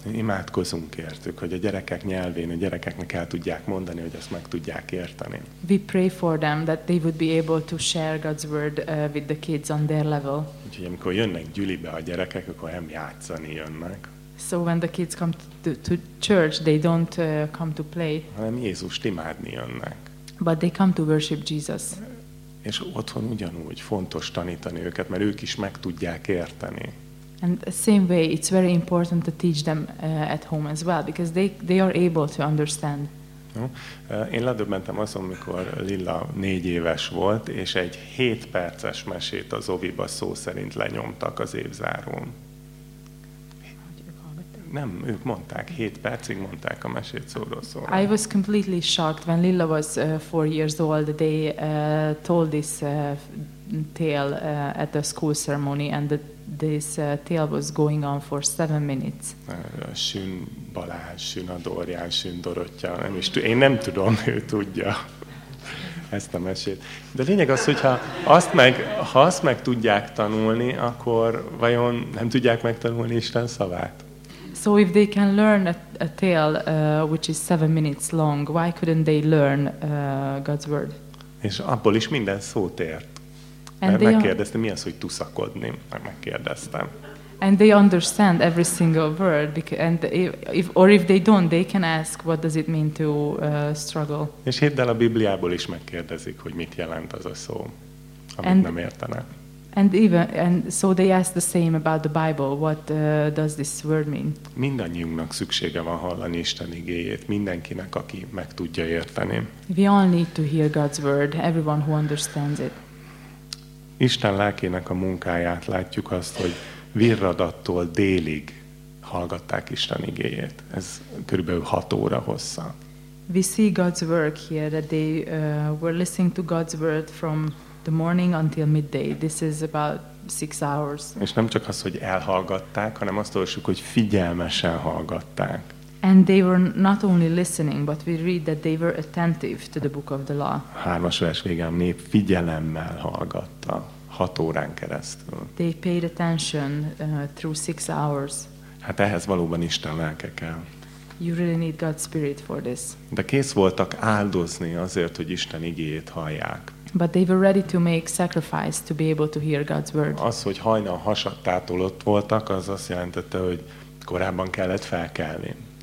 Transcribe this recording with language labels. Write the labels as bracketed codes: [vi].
[hu] Imádkozunk értük, hogy a gyerekek nyelvén a gyerekeknek el tudják mondani, hogy ezt meg tudják érteni. [en] We pray for them that they would be able to share God's word with the kids on their level. [hu] Úgyhogy amikor jönnek gyülibe a gyerekek, akkor nem játszani jönnek. [en] So when the kids come to church, they don't come to play. [hu] Hanem Jézust imádni jönnek. [en] But they come to worship Jesus. [hu] És otthon ugyanúgy fontos tanítani őket, mert ők is meg tudják érteni. [en] And the same way, it's very important to teach them at home as well, because they are able to understand. [hu] Én ledöbbentem azon, amikor Lilla 4 éves volt, és egy 7 perces mesét az oviba szó szerint lenyomtak az évzárón. Nem, ők mondták, 7 percig mondták a mesét szóról szóra. [en] I was completely shocked when Lilla was 4 years old. They told this tale at the school ceremony, and this tale was going on for 7 minutes. [hu] Sün Balázs, Sün Adorján, Sün Dorottya, nem is én nem tudom, ő tudja ezt a mesét. De lényeg az, hogyha azt meg, ha azt meg tudják tanulni, akkor vajon nem tudják megtanulni Isten szavát? [en] So if they can learn a tale which is 7 minutes long, why couldn't they learn God's word? [hu] És abból is minden szót ért. Mert megkérdeztem, mi az, hogy tuszakodni? Megkérdeztem. [en] And they understand every single word, because, and if or if they don't, they can ask what does it mean to struggle. [hu] És hidd el, a Bibliából is megkérdezik, hogy mit jelent az a szó, amit nem értenek. [en] And so they ask the same about the Bible. What does this word mean? [hu] Mindannyiunknak szüksége van hallani Isten igéjét, mindenkinek, aki meg tudja érteni. [en] We all need to hear God's word, everyone who understands it. [hu] Isten lelkének a munkáját látjuk azt, hogy virradattól délig hallgatták Isten igéjét. Ez körülbelül 6 óra hossza. [en] We see God's work here, that they were listening to God's word from the morning until midday. This is about 6 hours. [hu] És nem csak az, hogy elhallgatták, hanem azt olvassuk, hogy figyelmesen hallgatták. [en] And they were not only listening, but we read that they were attentive to the book of the law. [hu] 3. vers végén, nép figyelemmel hallgatta 6 órán keresztül. [en] They paid attention through 6 hours. [hu] Hát ehhez valóban Isten lelke kell. [en] You really need God's spirit for this. [hu] De kész voltak áldozni azért, hogy Isten igéjét hallják. [en] But they were ready to make sacrifice to be able to hear God's word. [hu] Az, hogy hajnal hasadtától ott voltak, az azt jelentette, hogy korábban kellett felkelni.